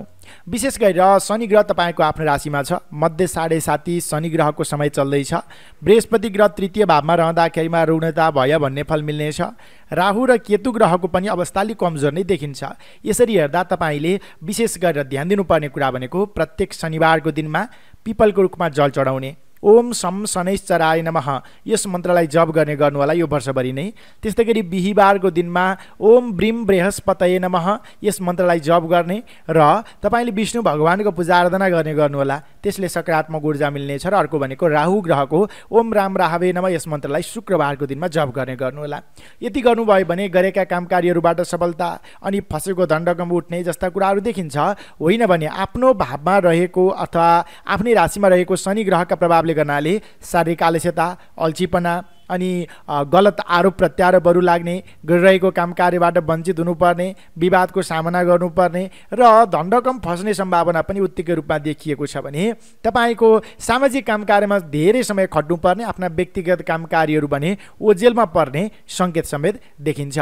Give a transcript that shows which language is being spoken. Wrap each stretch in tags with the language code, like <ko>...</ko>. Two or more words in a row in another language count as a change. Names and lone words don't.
<ne>विशेष गरेर शनि ग्रह तपाईँको आफ्नो राशिमा छ। मध्य 7.5 शनि ग्रहको समय चल्दैछ। बृहस्पति ग्रह तृतीय भावमा रहँदाखेरिमा ऋणता भयो भन्ने फल मिल्नेछ। राहु र केतु ग्रहको पनि अवस्था अलिक कमजोर नै देखिन्छ। यसरी हेर्दा तपाईँले विशेष गरेर ध्यान दिनुपर्ने कुरा भनेको प्रत्येक शनिबारको दिनमा पिपलको रुखमा जल चढाउने।</ne> <sa>ओम शम शनैश्चराय नमः</sa> <ne>यस मन्त्रलाई जप गर्ने गर्नुहोला यो वर्षभरि नै। त्यस्तै गरी बिहीबारको दिनमा</ne> <sa>ओम ब्रीम बृहस्पतये नमः</sa> <ne>यस मन्त्रलाई जप गर्ने र तपाईँले विष्णु भगवानको पूजा आराधना गर्ने गर्नुहोला। त्यसले सकारात्मक ऊर्जा मिल्नेछ। र अर्को भनेको राहु ग्रहको</ne> <sa>ओम राम राहवे नमः</sa> <ne>यस मन्त्रलाई शुक्रबारको दिनमा जप गर्ने गर्नुहोला। यति गर्नुभयो भने गरेका काम कार्यहरूबाट सफलता अनि फसेको धनरकम उठ्ने जस्ता कुराहरू देखिन्छ। होइन भने आफ्नो भावमा रहेको अथवा आफ्नै राशिमा रहेको शनि ग्रहका प्रभाव गर्नाले शारीरिक आलस्यता, अल्छीपना, अनि गलत आरोप प्रत्यारोपहरू लाग्ने, गरिरहेको काम कार्यबाट वञ्चित हुनुपर्ने, विवादको सामना गर्नुपर्ने र धनरकम फस्ने सम्भावना पनि उत्तिकै रूपमा देखिएको छ भने तपाईँको सामाजिक काम कार्यमा धेरै समय खट्नुपर्ने, आफ्ना व्यक्तिगत काम कार्यहरू भने ओझेलमा पर्ने सङ्केत समेत देखिन्छ।</ne>